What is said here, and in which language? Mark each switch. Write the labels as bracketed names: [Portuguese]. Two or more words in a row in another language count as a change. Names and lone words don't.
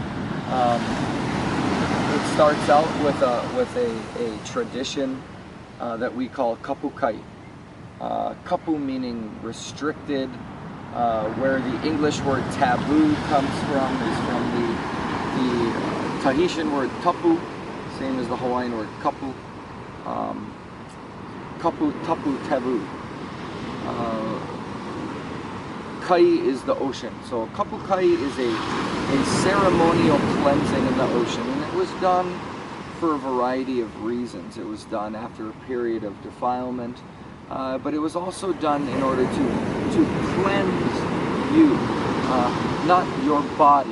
[English] It starts out with a tradition that we call kapukai. Kapu meaning restricted, where the English word taboo comes from is from the Tahitian word tapu, same as the Hawaiian word kapu. Kapu, tapu, taboo. Kai is the ocean. So kapu kai is a ceremonial cleansing in the ocean, and it was done for a variety of reasons. It was done after a period of defilement, but it was also done in order to cleanse you, not your body.